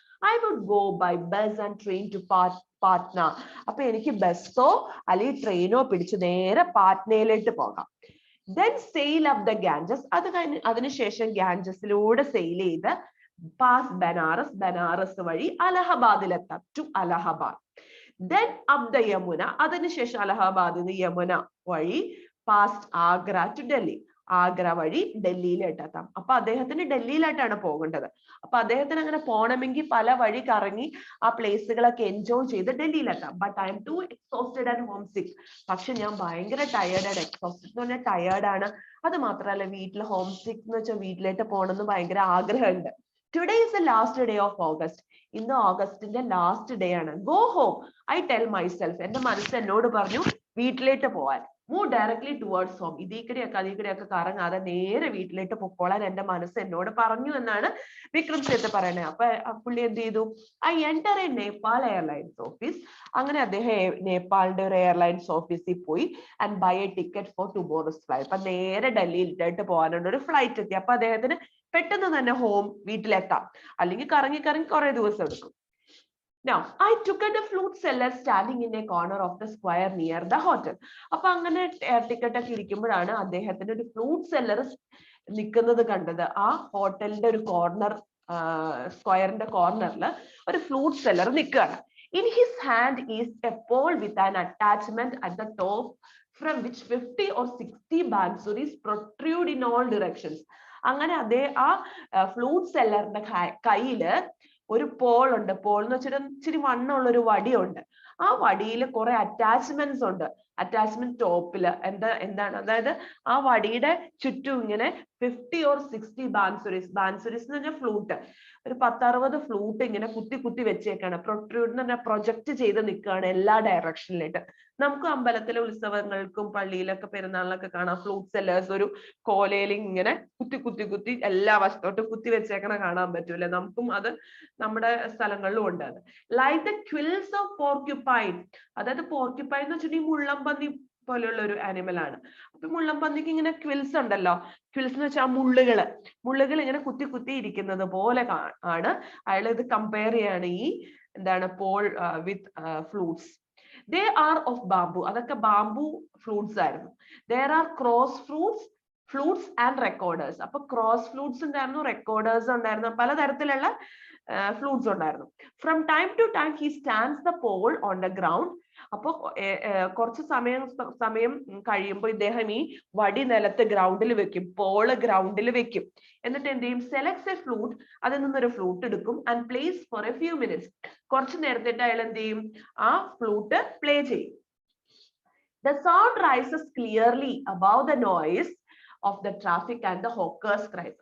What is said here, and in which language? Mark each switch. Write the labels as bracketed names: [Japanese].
[English] I would go by bus and train to Patna. [Malayalam] അപ്പൊ എനിക്ക് ബസ്സോ അല്ലെങ്കിൽ ട്രെയിനോ പിടിച്ച് നേരെ പാറ്റ്നയിലേക്ക് പോകാം. [English] Then sail up the Ganges. [Malayalam] അതിനുശേഷം ഗാഞ്ചസിലൂടെ സെയിൽ ചെയ്ത് pass ബനാറസ്, ബനാറസ് വഴി അലഹബാദിലെത്താം, to Allahabad. [English] Then up the Yamuna, [Malayalam] അതിനുശേഷം അലഹബാദിൽ നിന്ന് യമുന വഴി past ആഗ്ര to ഡൽഹി, ആഗ്ര വഴി ഡൽഹിയിലെത്താം. അപ്പൊ അദ്ദേഹത്തിന് ഡൽഹിയിലായിട്ടാണ് പോകേണ്ടത്. അപ്പൊ അദ്ദേഹത്തിന് അങ്ങനെ പോകണമെങ്കിൽ പല വഴി കറങ്ങി ആ പ്ലേസുകളൊക്കെ എൻജോയ് ചെയ്ത് ഡൽഹിയിലെത്താം. [English] But I am too exhausted and homesick. [Malayalam] പക്ഷെ ഞാൻ ഭയങ്കര ടയേർഡ് ആണ്. എക്സോസ്റ്റഡ് എന്ന് പറഞ്ഞാൽ ടയേർഡ് ആണ്. അത് മാത്രമല്ല വീട്ടിൽ ഹോം സിക്ക് എന്ന് വെച്ചാൽ വീട്ടിലേക്ക് പോകണമെന്ന് ഭയങ്കര ആഗ്രഹമുണ്ട്. [English] Today is the last day of August. [Malayalam] ഇന്ന് ഓഗസ്റ്റിന്റെ ലാസ്റ്റ് ഡേ ആണ്. [English] Go home, I tell myself. [Malayalam] എന്റെ മനസ്സ് എന്നോട് പറഞ്ഞു വീട്ടിലേക്ക് പോവാൻ. [English] Move directly towards home. [Malayalam] ഇതിക്കടെയൊക്കെ കറങ്ങാതെ നേരെ വീട്ടിലേക്ക് പൊക്കോളാൻ എന്റെ മനസ്സ് എന്നോട് പറഞ്ഞു എന്നാണ് വിക്രം സേത്ത് പറയുന്നത്. അപ്പൊ പുള്ളി എന്ത് ചെയ്തു? [English] I enter a Nepal Airlines office. [Malayalam] അങ്ങനെ അദ്ദേഹം നേപ്പാളിന്റെ ഒരു എയർലൈൻസ് ഓഫീസിൽ പോയി [English] and buy a ticket for tomorrow's flight. [Malayalam] അപ്പൊ നേരെ ഡൽഹിയിലേക്ക് പോകാനുള്ള ഒരു ഫ്ലൈറ്റ് എത്തി. അപ്പൊ അദ്ദേഹത്തിന് പെട്ടെന്ന് തന്നെ ഹോം വീട്ടിലെത്താം, അല്ലെങ്കിൽ കറങ്ങി കുറെ ദിവസം എടുക്കും. [English] Now, I took at a flute seller standing in a corner of the square near the hotel. [Malayalam] അപ്പൊ അങ്ങനെ ടിക്കറ്റ് ഒക്കെ ഇരിക്കുമ്പോഴാണ് അദ്ദേഹത്തിന് ഒരു ഫ്ലൂട്ട് സെല്ലർ നിൽക്കുന്നത് കണ്ടത്. ആ ഹോട്ടലിന്റെ ഒരു കോർണർ, സ്ക്വയറിന്റെ കോർണറിൽ ഒരു ഫ്ലൂട്ട് സെല്ലർ നിൽക്കുകയാണ്. [English] In his hand is a pole with an attachment at the top from which 50 or 60 bansuris protrude in all directions. [Malayalam] അങ്ങനെ ആ ഫ്ലൂട്ട് സെല്ലറിന്റെ കയ്യില് ഒരു പോൾ ഉണ്ട്. പോൾ എന്ന് വെച്ചിട്ട് ഇച്ചിരി വണ്ണമുള്ള ഒരു വടിയുണ്ട്. ആ വടിയിൽ കുറെ അറ്റാച്ച്മെന്റ്സ് ഉണ്ട്. അറ്റാച്ച്മെന്റ് ടോപ്പില് എന്താണ്, അതായത് ആ വടിയുടെ ചുറ്റും ഇങ്ങനെ 50 or 60 ബാൻസുരീസ്. ബാൻസുരീസ് എന്ന് പറഞ്ഞാൽ ഫ്ലൂട്ട്, ഒരു 10-60 ഫ്ലൂട്ട് ഇങ്ങനെ കുത്തി വെച്ചേക്കാണ്. പ്രൊട്രൂഡ് എന്ന് പറഞ്ഞാൽ പ്രൊജക്ട് ചെയ്ത് നിൽക്കുകയാണ് എല്ലാ ഡയറക്ഷനിലായിട്ട്. നമുക്ക് അമ്പലത്തിലെ ഉത്സവങ്ങൾക്കും പള്ളിയിലൊക്കെ പെരുന്നാളിലൊക്കെ കാണാം ഫ്ലൂട്ട് സെല്ലേഴ്സ് ഒരു കോലയിൽ ഇങ്ങനെ കുത്തി എല്ലാ വശത്തോട്ടും കുത്തി വെച്ചേക്കണ കാണാൻ പറ്റൂല്ലേ? നമുക്കും അത് നമ്മുടെ സ്ഥലങ്ങളിലും ഉണ്ട്. അത് [English] Like the quills of porcupine. [Malayalam] അതായത് പോർക്യുപൈൻ എന്ന് വെച്ചിട്ടുണ്ടെങ്കിൽ മുള്ളംപന്നി പോലെയുള്ള ഒരു ആനിമൽ ആണ്. അപ്പൊ മുള്ളംപന്നിക്ക് ഇങ്ങനെ ക്വിൽസ് ഉണ്ടല്ലോ. ക്വിൽസ് എന്ന് വെച്ചാൽ മുള്ളുകൾ ഇങ്ങനെ കുത്തി ഇരിക്കുന്നത് പോലെ ആണ്. അയാൾ ഇത് കമ്പയർ ചെയ്യാണ് ഈ എന്താണ് [English] Pole with flutes. They are of bamboo. [Malayalam] അതൊക്കെ ബാംബു ഫ്ലൂട്ട്സ് ആയിരുന്നു. [English] There are cross flutes and recorders. [Malayalam] അപ്പൊ ക്രോസ് ഫ്ലൂട്ട്സ് ഉണ്ടായിരുന്നു, റെക്കോർഡേഴ്സ് ഉണ്ടായിരുന്നു, പലതരത്തിലുള്ള ഫ്ലൂട്ട്സ് ഉണ്ടായിരുന്നു. [English] From time to time he stands the pole on the ground. [Malayalam] അപ്പൊ കുറച്ച് സമയം കഴിയുമ്പോൾ ഇദ്ദേഹം ഈ വടി നിലത്ത് ഗ്രൗണ്ടിൽ വെക്കും, പോള് ഗ്രൗണ്ടിൽ വെക്കും. എന്നിട്ട് എന്ത് ചെയ്യും? [English] selects a flute, [Malayalam] അതിൽ നിന്നൊരു ഫ്ലൂട്ട് എടുക്കും [English] And plays for a few minutes. [Malayalam] കുറച്ച് നേരത്തേട്ട് അയാൾ എന്ത് ചെയ്യും? ആ ഫ്ലൂട്ട് പ്ലേ ചെയ്യും. [English] The sound rises clearly above the noise of the traffic and the hawkers' cries.